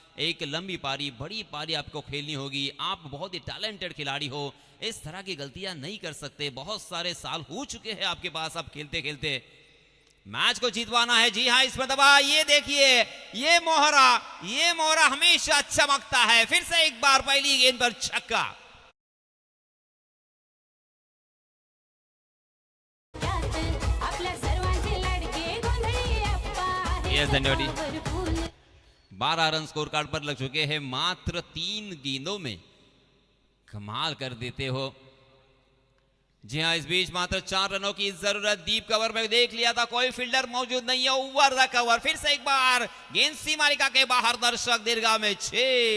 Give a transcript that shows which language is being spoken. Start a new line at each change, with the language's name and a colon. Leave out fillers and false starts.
Hindi: एक लंबी पारी, बड़ी पारी आपको खेलनी होगी. आप बहुत ही टैलेंटेड खिलाड़ी हो, इस तरह की गलतियां नहीं कर सकते. बहुत सारे साल हो चुके हैं आपके पास, आप खेलते खेलते. मैच को जीतवाना है. जी हाँ, इसमें दबा. ये देखिए, ये मोहरा हमेशा चमकता है. फिर से एक बार पहली गेंद पर छक्का.
Marathi: त्यात आपल्या सर्वांचे लाडके गोंधळी अप्पा आहे.
Hindi: Yes, धन्यवाद.
English: powerful.
Hindi: 12 रन स्कोर कार्ड पर लग चुके हैं. मात्र 3 गेंदों में कमाल कर देते हो. जी हाँ, इस बीच मात्र 4 रनों की जरूरत. डीप कवर में देख लिया था, कोई फील्डर मौजूद नहीं है. Over the cover. फिर से एक बार गेंद सीमा रेखा के बाहर. दर्शक दीर्घा में 6.